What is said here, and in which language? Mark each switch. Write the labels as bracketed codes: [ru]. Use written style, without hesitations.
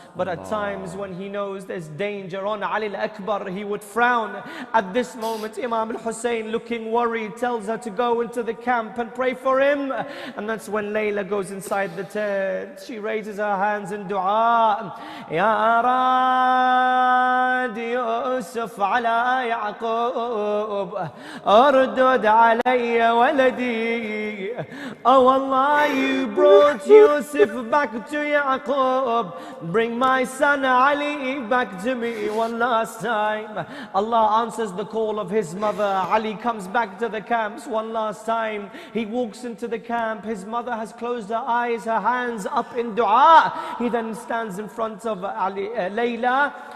[en] But at times when he knows there's danger on Ali Akbar, he would frown. At this moment, Imam al-Hussein, looking worried, tells her to go into the camp and pray for him. And that's when Layla goes inside the tent. She raises her hands in dua. [ar] Ya Radi يوسف على يعقوب أردد علي ولدي. [en] Oh Allah, you brought Yusuf back to Yaqub. Bring my son Ali back to me one last time. Allah answers the call of his mother. Ali comes back to the camps one last time. He walks into the camp. His mother has closed her eyes, her hands up in dua. He then stands in front of Layla